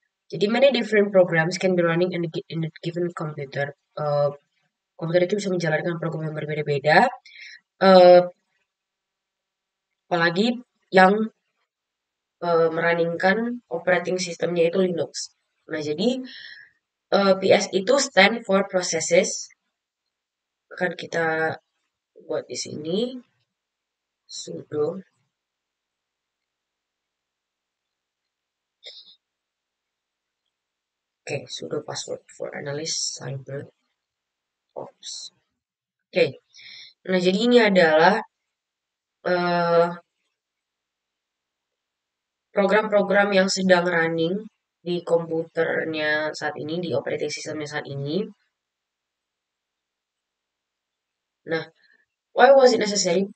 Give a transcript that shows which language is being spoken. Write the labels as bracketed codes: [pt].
[en] Jadi many different programs can be running in a given computer. [id] Komputer itu bisa menjalankan program yang berbeda-beda, uh, apalagi yang merunningkan operating systemnya itu Linux. Nah, jadi PS itu [en] stand for processes. [id] Akan kita buat di sini sudo. [en] Oke, sudo password for analyst cyber ops. [id] Oke, nah jadi ini adalah program-program yang sedang running di komputernya saat ini, di operating systemnya saat ini. [en] Nah, why was it necessary?